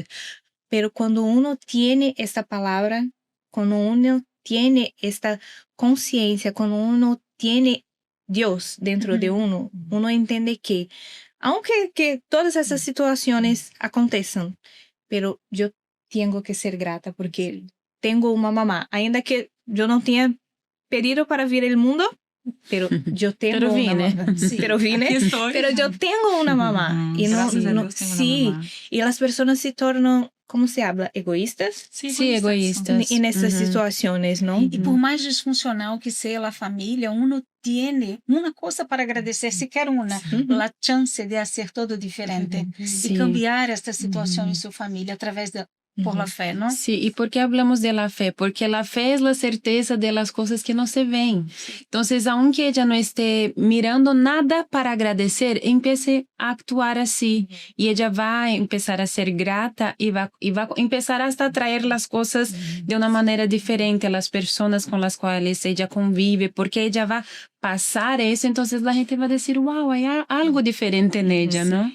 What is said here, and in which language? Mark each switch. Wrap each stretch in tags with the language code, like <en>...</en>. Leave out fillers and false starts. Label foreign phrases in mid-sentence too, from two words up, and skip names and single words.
<es>Pero cuando uno tiene esta palabra, cuando uno tiene esta conciencia, cuando uno tiene Dios dentro de uno entiende que, aunque que todas esas situaciones aconteçam, pero yo tengo que ser grata porque tengo una mamá,</es> <pt>ainda que</pt> <es>yo no tenía pedido para vivir el mundo, pero yo tengo una mamá. Pero vine, pero yo tengo una mamá. Y Gracias a Dios tengo una mamá. Y las personas se tornan como se habla? Egoístas? Sí, egoístas. En estas situaciones, ¿no?</es> <pt>E por mais disfuncional que seja a família,</pt> <es>uno tiene</es> <pt>uma coisa para agradecer, sequer uma, a chance de fazer todo diferente</pt> <es>Sí.</es> <pt>e cambiar esta situação em sua família através da</pt> <es>por la fe, ¿no? Sí, ¿y por qué hablamos de la fe? Porque la fe es la certeza de las cosas que no se ven. Entonces, aunque ella no esté mirando nada para agradecer, empiece a actuar así. Y ella va a empezar a ser grata y va a empezar hasta a traer las cosas de una manera diferente a las personas con las cuales ella convive, porque ella va a pasar eso, entonces la gente va a decir, wow, hay algo diferente en ella, ¿no?</es>